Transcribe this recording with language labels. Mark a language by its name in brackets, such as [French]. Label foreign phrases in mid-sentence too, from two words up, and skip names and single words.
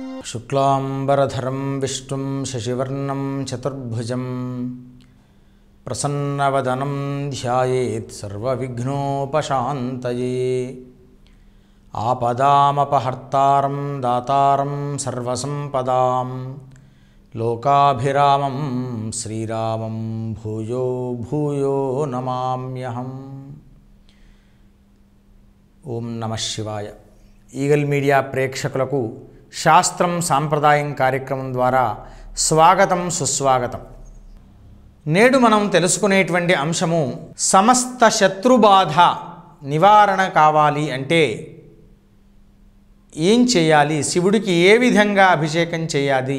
[Sanskrit] शुक्लांबरधरं विष्णुं शशिवर्णं चतुर्भुजं प्रसन्नवदनं ध्यायेत् सर्वविघ्नोपशान्तये आपदामपहर्तारं दातारं सर्वसंपदां लोकाभिरामं श्रीरामं भूयो भूयो नमाम्यहम्। ओं नमः शिवाय। [Telugu] ఈగల్ మీడియా ప్రేక్షకులకు శాస్త్రం సాంప్రదాయం కార్యక్రమం ద్వారా స్వాగతం సుస్వాగతం। నేడు మనం తెలుసుకునేటువంటి అంశము సమస్త శత్రుబాధ నివారణ కావాలి అంటే ఏం చేయాలి, శివుడికి ఏ విధంగా అభిషేకం చేయాలి।